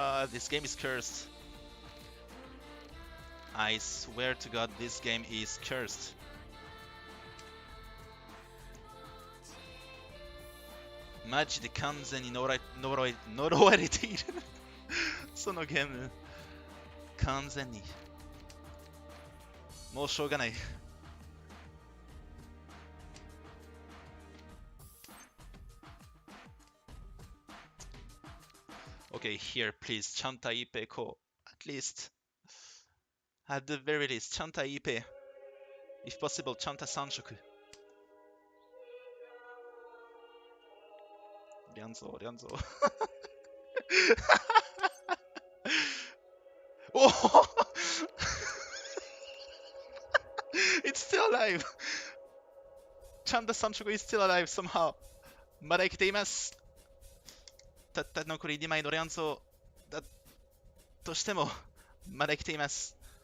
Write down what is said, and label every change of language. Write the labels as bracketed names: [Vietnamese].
[English] This game is cursed. I swear to God, this game is cursed. [Japanese] Maji de 完全に呪われている。そのゲーム。完全に。もうしょうがない。 [English] Okay, here, please, Chanta IP ko. At least. At the very least, Chanta IP. If possible, Chanta 3色。 [Japanese] リャンゾー。お [English] It's still alive! Chanta 3色 is still alive somehow. [Japanese] まだ生きています。たった残り2枚のリャンゾーだとしても、まだ生きています。